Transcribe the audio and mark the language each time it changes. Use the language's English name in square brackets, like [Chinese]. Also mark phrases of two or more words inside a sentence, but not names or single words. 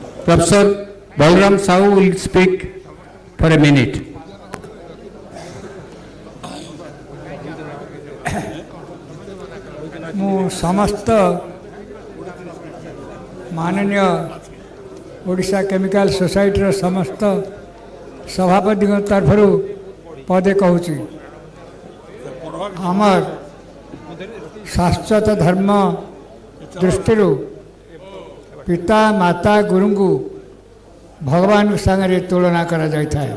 [English] Professor Balram Sahu will speak for a minute. [Odia] ମୁଁ ସମସ୍ତ ମାନନୀୟ ଓଡ଼ିଶା କେମିକାଲ ସୋସାଇଟିର ସମସ୍ତ ସଭାପତିଙ୍କ ତରଫରୁ ପଦେ କହୁଛି ଆମର ଶାଶ୍ୱତ ଧର୍ମ ଦୃଷ୍ଟିରୁ ପିତା ମାତା ଗୁରୁଙ୍କୁ ଭଗବାନଙ୍କ ସାଙ୍ଗରେ ତୁଳନା କରାଯାଇଥାଏ।